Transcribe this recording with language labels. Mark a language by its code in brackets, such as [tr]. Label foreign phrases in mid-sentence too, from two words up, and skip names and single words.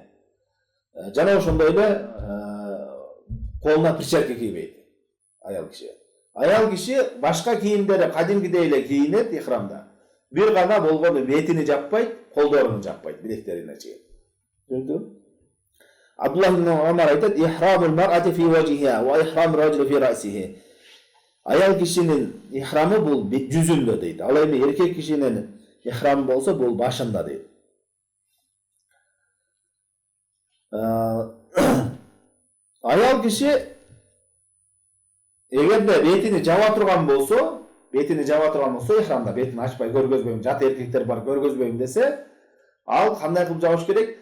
[ky] Жана ошондой эле колуна перчатка кийбейт аял киши. Аял киши башка кийимдери кадимкидей эле кийинет ихрамда. Бир гана болгону бетини жаппайт, колдорун жаппайт, билектерине чейин. [ar] Түшүндүңбү? Абдуллах ибн Умар айтат: "إحرام المرأة في وجهها وإحرام الرجل في رأسه." [ky] Аял кишинин ихрамы бул жүзүндө дейт. Ал эми эркек кишинин ихрамы болсо бул башында дейт. Аял киши эгерде бетини жаба турган болсо, ихрамда бетин ачпай көргөзбөйм, жат эркектер бар көргөзбөйм десе, ал кандай кылып жабыш керек?